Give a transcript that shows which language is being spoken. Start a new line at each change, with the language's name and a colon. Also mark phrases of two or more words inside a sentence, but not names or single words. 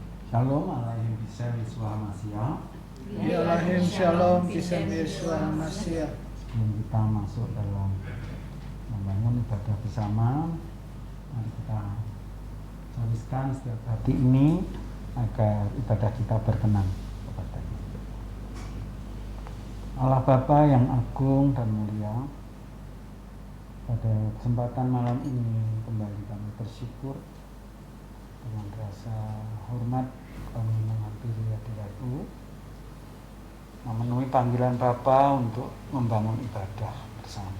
Hebrew: שלום עליכם בשם ישוע משיח. עליכם שלום בשם ישוע משיח.
Indonesian: Sebelum kita masuk dalam membangun ibadah bersama, mari kita tuliskan setiap hati ini agar ibadah kita berkenan kepada Dia. Allah Bapa yang agung dan mulia, pada kesempatan malam ini kembali kami bersyukur dengan rasa hormat kami menghampiri hadirat-Mu, memenuhi panggilan Bapa untuk membangun ibadah bersama.